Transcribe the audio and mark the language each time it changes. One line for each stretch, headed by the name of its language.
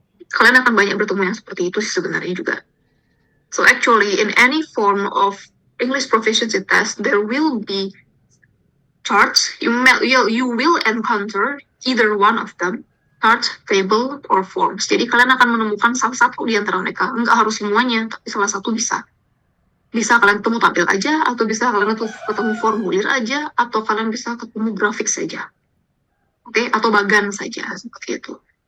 Indonesian: Kalian akan banyak bertemu yang seperti itu sih sebenarnya juga.
English: So actually, in any form of English proficiency test, there will be charts. You will encounter either one of them, chart, table, or forms.
Indonesian: Jadi kalian akan menemukan salah satu di antara mereka. Enggak harus semuanya, tapi salah satu bisa. Bisa kalian ketemu tabel aja, atau bisa kalian ketemu formulir aja, atau kalian bisa ketemu grafik saja. Oke, atau bagan saja, seperti itu.